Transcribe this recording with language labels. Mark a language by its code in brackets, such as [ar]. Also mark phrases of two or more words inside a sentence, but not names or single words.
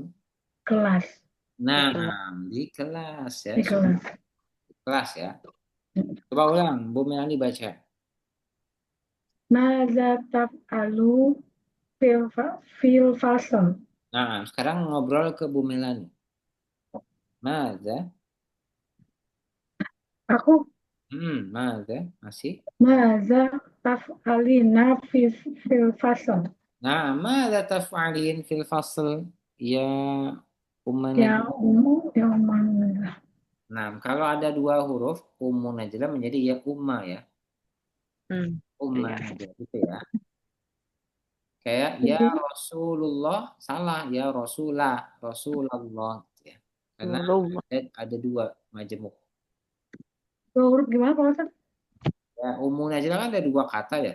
[id] Kelas di Nah, kelas? di kelas ya. di Sudah kelas. di kelas ya. Coba ulang, Bu Melani baca. [ar] ماذا تفعل في الفصل. [id] Nah, sekarang ngobrol ke Bu Melani. Mada? Aku Mada? Masih? [ar] ماذا تفعلين في الفصل. Nah, ماذا تفعلين في الفصل؟ يا أمّ [id] Ya Najla. ya mana? Nah, kalau ada dua huruf, Ummu Najla menjadi ya Umma ya. Umma Iya. Najla gitu ya. Kayak ya Jadi Rasulullah, salah ya Rasulah, Rasulullah gitu ya. Karena Rasulullah. ada dua majemuk. dua huruf gimana Pak Ustadz? Ya, Ummu Najla kan ada dua kata ya.